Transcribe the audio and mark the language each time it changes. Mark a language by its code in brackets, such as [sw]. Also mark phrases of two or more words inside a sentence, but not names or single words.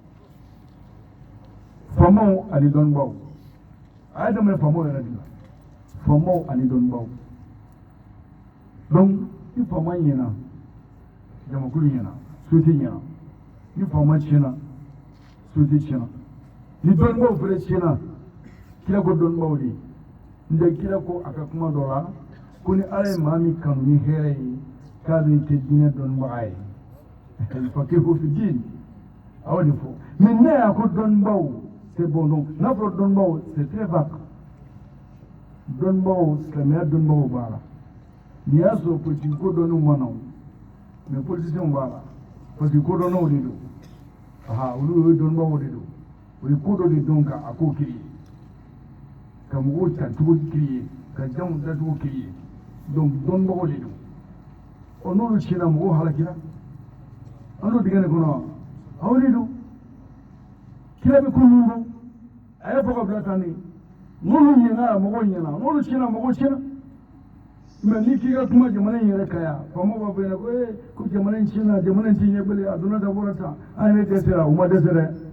[bm] faamaw ani dɔnnibaw a y'a daminɛ faamaw yɛrɛ de la faamaw ani dɔnnibaw donc ni faama ɲɛna jamakulu ɲɛna société ɲɛna ni faama tiɲɛna société tiɲɛna ni dɔnnibaw fɛnɛ tiɲɛna kira ko dɔnnibaw de n tɛ kira ko a ka kuma dɔ la ko ni ala ye maa min kanu ni hɛrɛ ye k'a bɛ kɛ diinɛ dɔnnibaga ye [ar] فقيه في الدين [bm] a y'o de fɔ mais ne y'a ko dɔnnibaw [fr] c'est bon [bm] donc n'a fɔra dɔnnibaw [fr] c'est très vague [bm] dɔnnibaw silamɛya dɔnnibaw b'a la n'i y'a sɔrɔ politique ko dɔnniw ma na [fr] mais politiciens [bm] b'a la [fr] parce que [bm] ko dɔnnaw de don olu ye dɔnnibaw de don o ye ko dɔ de dɔn ka a ko créer ka mɔgɔw ta cogo créer ka janw da cogo créer donc dɔnnibagaw de don n'olu tiɲɛna mɔgɔw halakira an n'o dingɛ de kɔnɔ wa aw de don kira bɛ ko minnu dɔn a ye fɔ ka bila tan de n'olu ɲɛna mɔgɔw ɲɛna n'olu tiɲɛna mɔgɔw tiɲɛna mais n'i k'i ka kuma jamana in yɛrɛ ka yan faamaw b'a fɔ ɲɛna ko ko jamana in tiɲɛna jamana in tɛ ɲɛ bilen a donna tan bɔra tan an yɛrɛ dɛsɛra u ma dɛsɛ dɛ